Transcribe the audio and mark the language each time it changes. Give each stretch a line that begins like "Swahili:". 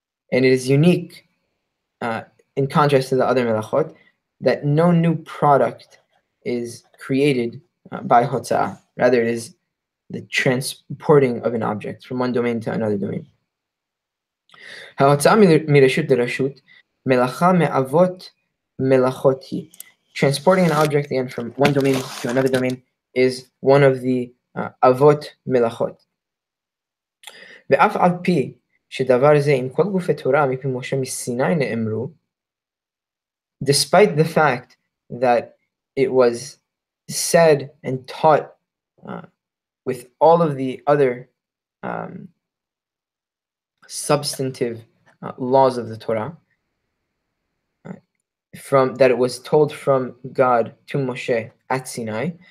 English: And it is unique, in contrast to the other melachot, that no new product is created by hotza'ah. Rather, it is the transporting of an object from one domain to another domain.
Hebrew: ההוצאה מרשות לרשות, מלאכה מאבות מלאכות היא.
English: Transporting an object again from one domain to another domain is one of the avot melachot.
Hebrew: ואף על פי שדבר זה עם כל גופי תורה מפי משה מסיני נאמרו,
English: despite the fact that it was said and taught with all of the other substantive laws of the Torah, from that it was told from God to Moshe at Sinai.